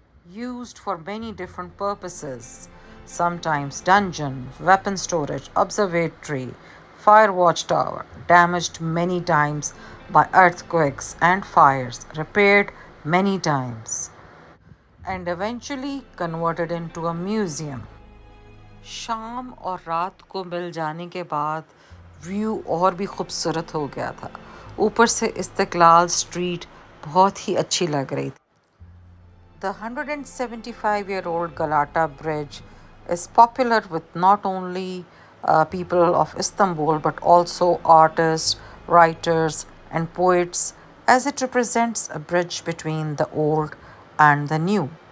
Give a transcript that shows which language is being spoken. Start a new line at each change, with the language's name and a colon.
English: Used for many different purposes, sometimes dungeon, weapon storage, observatory, fire watchtower, damaged many times by earthquakes and fires, repaired many times, and eventually converted into a museum.
Hindi: शाम और रात को मिल जाने के बाद view और भी खूबसूरत हो गया था। ऊपर से इस्तिकलाल स्ट्रीट बहुत ही अच्छी लग रही थी।
English: The 175-year-old Galata Bridge is popular with not only people of Istanbul but also artists, writers, and poets as it represents a bridge between the old and the new.